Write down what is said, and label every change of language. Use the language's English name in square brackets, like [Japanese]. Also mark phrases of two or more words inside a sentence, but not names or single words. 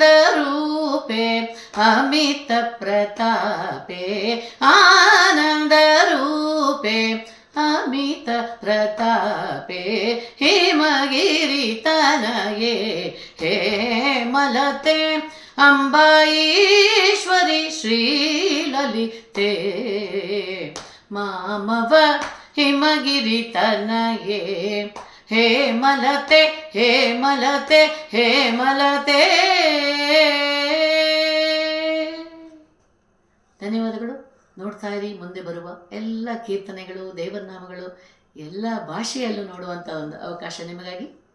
[Sanskrit] रूपे अमित प्रतापे, आनंद रूपे अमित प्रतापे, हिमगिरि तनये हेमलते, अंबाईश्वरी श्रीललिते, मामव हिमगिरि तनये ಹೇಮಲತೆ ಹೇಮಲತೆ ಹೇಮಲತೆ. [Kannada] ಧನ್ಯವಾದಗಳು. ನೋಡ್ತಾ ಇರಿ, ಮುಂದೆ ಬರುವ ಎಲ್ಲ ಕೀರ್ತನೆಗಳು, ದೇವರ ನಾಮಗಳು ಎಲ್ಲ ಭಾಷೆಯಲ್ಲೂ ನೋಡುವಂಥ ಒಂದು ಅವಕಾಶ ನಿಮಗಾಗಿ.